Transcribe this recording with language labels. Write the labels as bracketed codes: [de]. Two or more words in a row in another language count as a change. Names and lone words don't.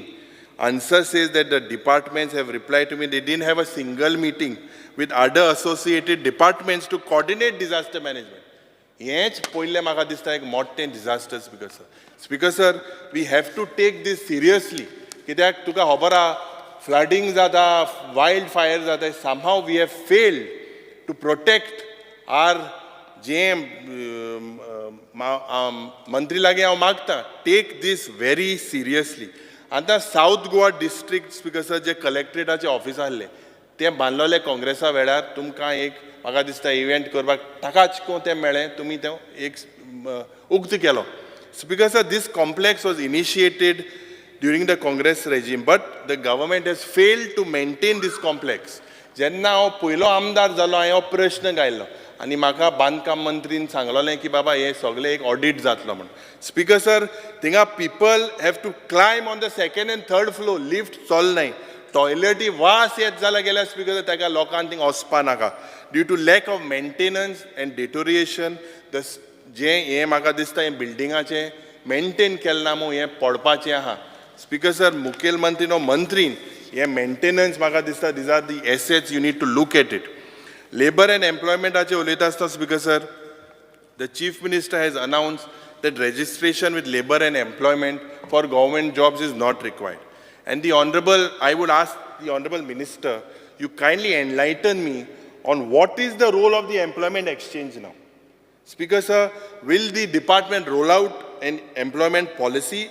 [en] Answer says that the departments have replied to me they didn't have a single meeting with other associated departments to coordinate disaster management. Yes, [kok] poile maka dista ek [en] mountain disaster, Speaker Sir. Speaker Sir, we have to take this seriously. [kok] Kidak tuka hobara [en] flooding जाता, wildfire जाता, somehow we have failed to protect our [kok] जे मंत्री लागे हांव मागता, [en] take this very seriously. [kok] आतां साऊथ गोवा डिस्ट्रिक्ट स्पिकर जे कलेक्टरेटाचे ऑफिस आहले ते बांदलोले काँग्रेसा वेळार तुमकां एक म्हाका दिसता इव्हेंट करपाक ताकाच तें मेळ्ळें, तुमी तें एक उक्त केलो. [en] Speaker Sir, this complex was initiated during the Congress regime, but the government has failed to maintain this complex. [kok] जेन्ना हांव पयलो आमदार जालो हांवें हो प्रश्न गायलो आनी म्हाका बांदकाम मंत्रीन सांगलोलें की बाबा हे सगळें एक ऑडिट जातलो म्हणून. [en] Speaker Sir, थिंगा people have to climb on the second and third floor, [kok] लिफ्ट चलनाय, टॉयलेटी वास येत जाल्यार गेल्यार [en] Speaker Sir [kok] ताका लोकांक थिंगा वचपा नाका. [en] due to lack of maintenance and deterioration [kok] जें हें म्हाका दिसता हें बिल्डिंगाचें मेंटेन केलें ना म्हूण हें पडपाचें आहा. [en] Speaker Sir, [kok] मुखेलमंत्रीन हो मंत्रीन हे मेंटेनन्स म्हाका दिसता [en] these are the assets you need to look at it. Labor and employment [kok] उलयता आसतना [en] Speaker Sir, the chief minister has announced that registration with labor and employment for government jobs is not required. And I would ask the honorable minister, you kindly enlighten me on what is the role of the employment exchange now. Speaker sir, will the department roll out an employment policy?